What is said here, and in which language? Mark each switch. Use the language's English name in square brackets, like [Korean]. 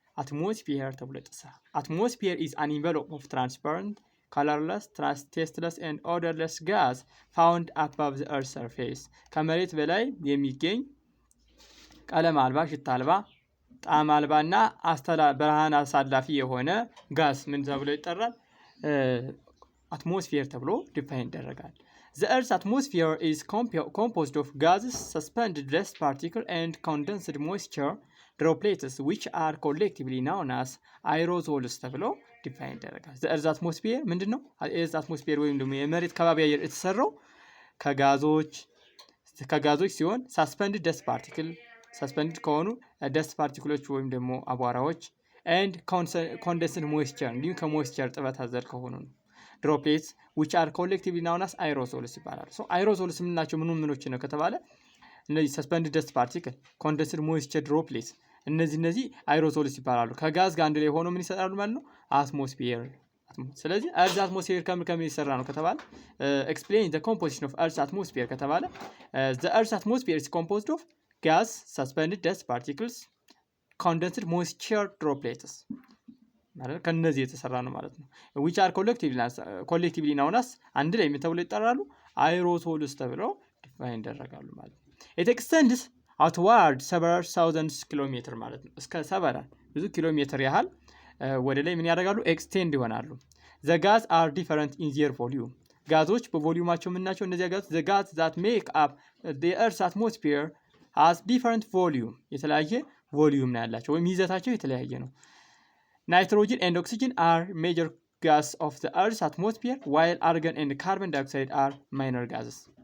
[Amharic] አትሞስፊየር ተብሎ ይጠራል። [English] አትሞስፊየር is an envelope of transparent, colorless, tasteless and odorless gas found above the earth's surface. [Amharic] ከመሬት በላይ የሚገኝ ቀለም አልባ፣ ሽታ አልባ፣ ጣዕም አልባ እና ብርሃን አሳላፊ የሆነ ጋዝ ምን ተብሎ ይጠራል? አትሞስፊየር ተብሎ ዲፋይን ይደረጋል። [English] The Earth's atmosphere is composed of gases, suspended dust particles and condensed moisture droplets which are collectively known as aerosols [Amharic] ተብሎ ዲፋይን ይደረጋል። [English] The Earth's atmosphere ምንድነው? [Amharic] Earth's atmosphere ወይም ደግሞ የመሬት ከባቢ አየር የተሰራው ከጋዞች ሲሆን [English] suspended dust particles [Amharic] ሰስፔንድድ ከሆኑ ደስት ፓርቲክሎች ወይም ደግሞ አቧራዎች ኤንድ ኮንደንስድ ሞይስቸር እንዲሁም ከሞይስቸር ጥበት አዘል ከሆኑ ነው። ድሮፕሌትስ [English] which are collectively known as aerosols [Amharic] ይባላል። aerosols የምንላቸው ምኖች ነው ከተባለ እነዚህ ሰስፔንድድ ደስት ፓርቲክል፣ ኮንደንስድ ሞይስቸር ድሮፕሌትስ እነዚህ aerosols ይባላሉ። ከጋዝ ጋር አንድ ላይ ሆኖ ምን ይሰራሉ ማለት ነው? [English] አትሞስፊየር። [Amharic] ስለዚህ እርዝ አትሞስፊየር ከምን ይሰራ ነው ከተባለ [English] explain the composition of earth's atmosphere ከተባለ the earth's atmosphere is composed of gas, suspended dust particles, condensed moisture droplets [Amharic] ማለት ከነዚህ የተሰራ ነው ማለት ነው። which are collectively known as አንድ ላይ ተብለው ይጠራሉ aerosols ተብለው ዲፋይን ይደረጋሉ ማለት ነው። [English] it extends outward several thousands kilometer [Amharic] ማለት ነው። እስከ several ብዙ ኪሎ ሜትር ያህል ወደ ላይ ምን ያደርጋሉ? ኤክስቴንድ ይሆናሉ። [English] the gas are different in their volume [Amharic] ጋዞች በቮሊዩማቸው ምን ናቸው? [English] እነዚህ ጋዞች the gas that make up the earth's atmosphere has different volume [Amharic] የተለያየ ቮሊዩም ነው ያላቸው ወይም ይዘታቸው የተለያየ ነው። [English] ናይትሮጅን and oxygen are major gas of the earth's atmosphere while argon and carbon dioxide are minor gases.